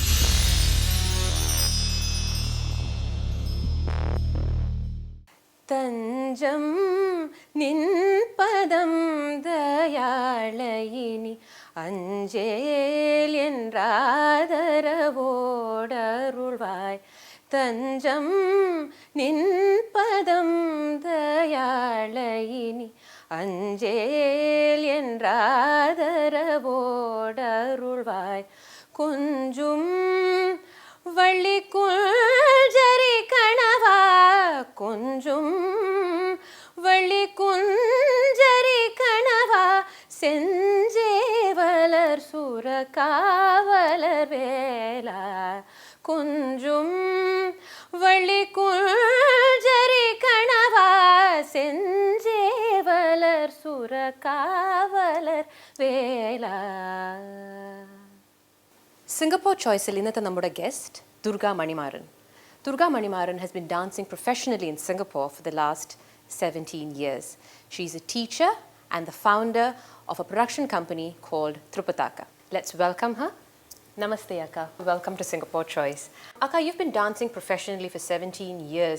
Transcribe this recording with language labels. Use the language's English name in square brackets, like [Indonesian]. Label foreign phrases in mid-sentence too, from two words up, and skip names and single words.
[Tamil] தஞ்சம் நின்பதம் தயாளயினி அஞ்சேல் என்றாதரவோடருள்வாய். தஞ்சம் நின்பதம் தயாளயினி அஞ்சேல் என்றாதரவோடருள்வாய். கொஞ்சும் வள்ளி குஞ்சரி கணவா, கொஞ்சும் வள்ளி குஞ்சரி கணவா, செஞ்சேவலர் சுரகாவலர் வேலா. கொஞ்சும் வள்ளி குஞ்சரி கணவா, செஞ்சேவலர் சுரகாவலர் வேலா. [Malayalam] Singapore Choice-il ഇന്നത്തെ നമ്മുടെ ഗസ്റ്റ് Durga Manimaran. [English] Durga Manimaran has been dancing professionally in Singapore for the last 17 years. She's a teacher and the founder of a production company called Trupataka. Let's welcome her. Namaste, Akka. Welcome to Singapore Choice. Akka, you've been dancing professionally for 17 years.